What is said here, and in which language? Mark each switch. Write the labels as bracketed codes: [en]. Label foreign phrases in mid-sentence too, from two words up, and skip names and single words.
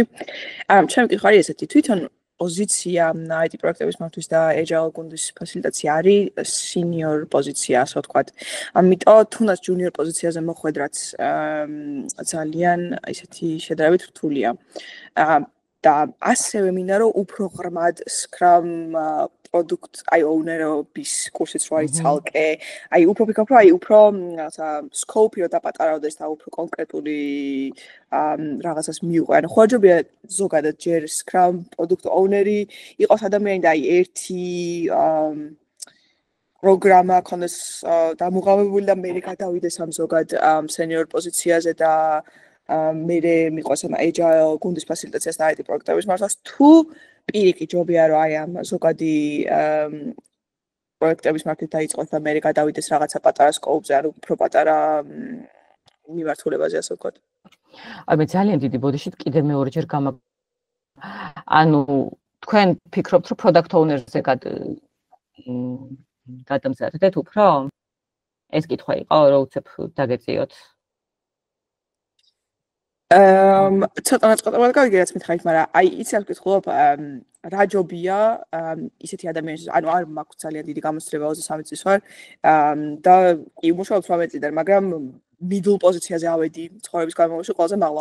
[ka] ჩემი კითხვა არის ესეთი, თვითონ პოზიცია IT პროექტების მართვის და Agile გუნდის ფასილიტაცია არის senior პოზიცია, ასე ვთქვათ. ამიტომ თუნდაც junior პოზიციაზე მოხვედრაც ძალიან ისეთი შედარებით რთულია. და ასევე მინდა რომ უფრო ღრმად [en] Scrum product owner- [ka] ობის კურსიც რო არის ცალკე, აი უფრო ვიქნებ რომ აი უფრო scope-ი რო დაპატარავდეს და უფრო კონკრეტული რაღაცას მიუყვე. ანუ ხოჯობია ზოგადად ჯერ [en] Scrum product owner- [ka] ი იყოს ადამიანი და აი ერთი პროგრამა ქონდეს დამუღამებული და მე გადავიდეს ამ ზოგად senior პოზიციაზე და მერე მიყვეს ამ Agile გუნდის ფასილიტაციას და IT პროექტების მართვას თუ პირიქით ჯობია რომ აი ამ ზოგადი პროექტების მართვით დაიწყოს და მერე გადავიდეს რაღაცა პატარა სკოუპზე, ანუ უფრო პატარა მიმართულებაზე, ასე ვთქვათ. აი მე ძალიან დიდი ბოდიშით კიდე მეორეჯერ ანუ თქვენ ფიქრობთ რომ [en] product owner- [ka] ზე გადამზადდეთ უფრო? ეს კითხვა იყო, რომ უცებ დაგეწიოთ. ცოტა ნაწყვეტებად გავიგე რაც მითხარით, მაგრამ აი იცი ამ კითხულობ რა ჯობია ისეთი ადამიანის, ანუ არ მაქვს ძალიან დიდი გამოცდილება 23 წლის ვარ და კი ვმუშაობ 18 წლიდან, მაგრამ middle პოზიციაზე ავედი ცხოვრების განმავლობაში ყველაზე მაღლა.